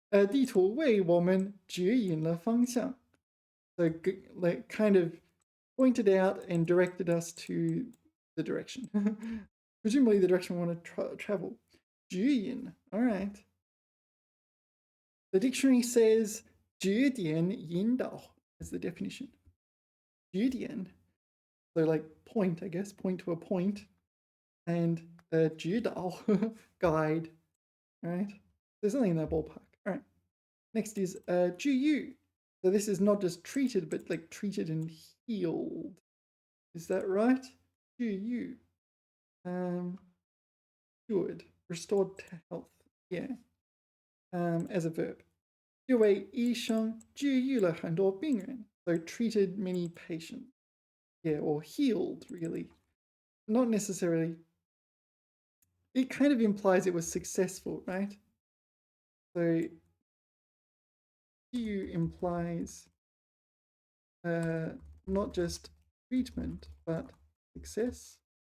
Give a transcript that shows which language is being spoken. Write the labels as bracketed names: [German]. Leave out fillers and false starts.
[Chinese] 地图为我们指引了方向. [English] So like kind of pointed out and directed us to the direction. Presumably the direction we want to travel. 指引.All right. The dictionary says 指点引导 is the definition. [Chinese] 指点. [English] So like point, I guess, point to a point. And 指导, guide. All right. There's something in that ballpark. All right. Next is 治愈.So this is not just treated, but like treated and healed. Is that right? 治愈. Cured, restored to health. Yeah. As a verb. [Chinese] 这位医生治愈了很多病人. [English] So treated many patients. Yeah, or healed, really. Not necessarily. It kind of implies it was successful, right? So 治愈 implies not just treatment, but success.